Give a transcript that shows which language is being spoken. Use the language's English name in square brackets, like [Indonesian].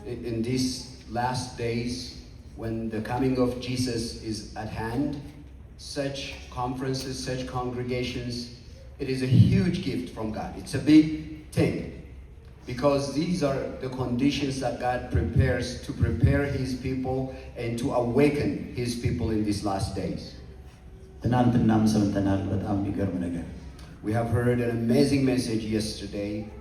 [English] In these last days, when the coming of Jesus is at hand, such conferences, such congregations, it is a huge gift from God. It's a big thing, because these are the conditions that God prepares to prepare His people and to awaken His people in these last days. [Amharic] ትናንትናም ሰምተናል በጣም የሚገርም ነገር። [English] We have heard an amazing message yesterday.